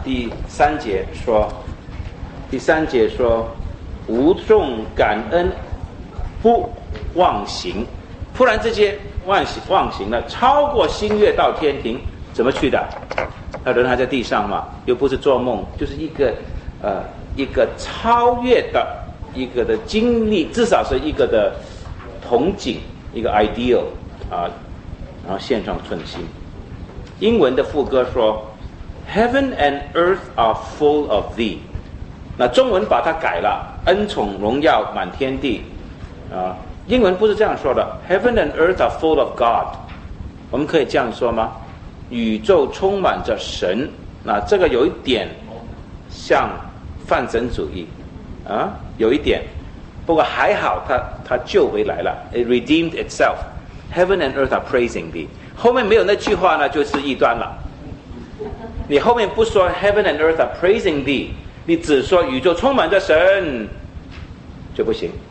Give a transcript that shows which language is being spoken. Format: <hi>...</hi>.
<zh>第三节说无重感恩不忘形，忽然之间忘形了，超过星月到天庭，怎么去的？那人还在地上嘛，又不是做梦，就是一个超越的一个的经历，至少是一个的同景，一个 ideal 啊，然后献上寸心。英文的副歌说 ：</zh> <en>“Heaven and earth are full of thee。”</en> <zh>那中文把它改了，恩宠荣耀满天地啊。英文不是这样说的 ，</zh> <en>Heaven and earth are full of God。</en> <zh>我们可以这样说吗？宇宙充满着神，那这个有一点像泛神主义啊，有一点，不过还好他救回来了 ，</zh> <en>It redeemed itself。 Heaven and earth are praising thee。</en> <zh>后面没有那句话呢，就是异端了。你后面不说</zh> <en>Heaven and earth are praising thee，</en> <zh>你只说宇宙充满着神就不行。</zh>